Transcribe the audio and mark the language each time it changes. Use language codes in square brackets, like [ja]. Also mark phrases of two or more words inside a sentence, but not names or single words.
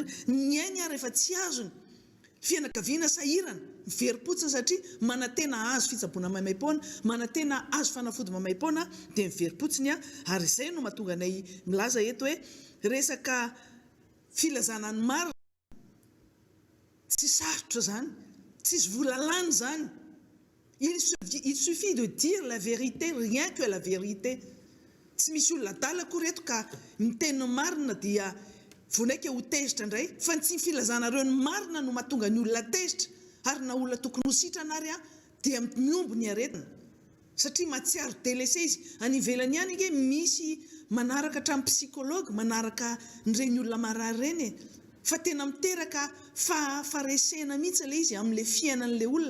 [mg] Ny ainy ary efa tsy azony fianakaviana sahirana miverim-potsiny satria manantena azo fitsaboana maimaim-poana, manantena azo fanafody maimaim-poana dia miverim-potsiny ary izay no mahatonga anay milaza eto hoe resaka filazana ny marina tsy sarotra zany, tsisy volalany zany. [fr] Il suffit de dire la vérité, rien que la vérité. [mg] Tsy misy olona adala akory eto ka miteny marina dia vonaika ho tezitra indray, fa tsy filazanareo ny marina no mahatonga ny olona tezitra ary na olona tokony ho sitrana ary dia miombo ny aretina satria mahatsiaro délaissé izy. Any ivelany ihany nge misy manaraka hatramin'ny psychologue, manaraka nireny olona marary reny, fa tena miteraka faharesena mihitsy ilay izy amin'ilay fiainan'ilay olona.